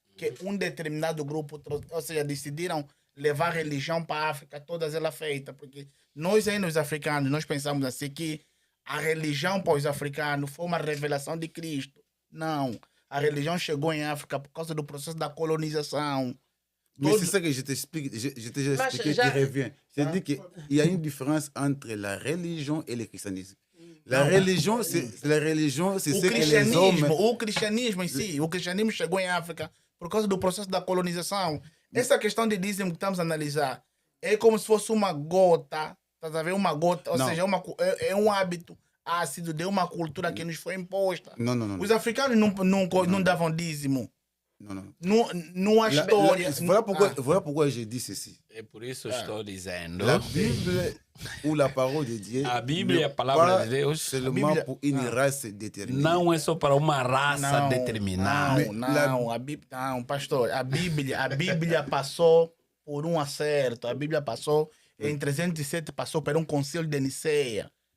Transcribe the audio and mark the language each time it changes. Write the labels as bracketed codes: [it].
[pt] Que um determinado grupo, ou seja, decidiram levar a religião para a África, todas ela feita, porque nós ainda os africanos, nós pensamos assim que a religião para os africanos foi uma revelação de Cristo. Não, a religião chegou em África por causa do processo da colonização. [fr] Mais c'est ça que je t'explique. Je t'ai déjà expliqué, tu reviens. Je dis qu'il y a une différence entre la religion et le christianisme. La religion, c'est ce que les hommes... [pt] O cristianismo em si, o cristianismo chegou em África por causa do processo da colonização. Essa questão de dízimo que estamos a analisar é como se fosse uma gota, tá a ver? Uma gota, ou seja, é um hábito ácido de uma cultura que nos foi imposta. [fr] Non. [pt] Os africanos não davam dízimo. [fr] Non. [pt] Não há história. [fr] Voilà pourquoi je dis ceci. [pt] É por isso estou dizendo. [fr] La Bible ou la parole de Dieu [pt] A Bíblia, a palavra de Deus, [fr] seulement pour une race déterminée. [pt] não é só para uma raça determinada. Não, pastor. A Bíblia passou por um acerto. A Bíblia passou, em 307, passou por um concílio de Niceia.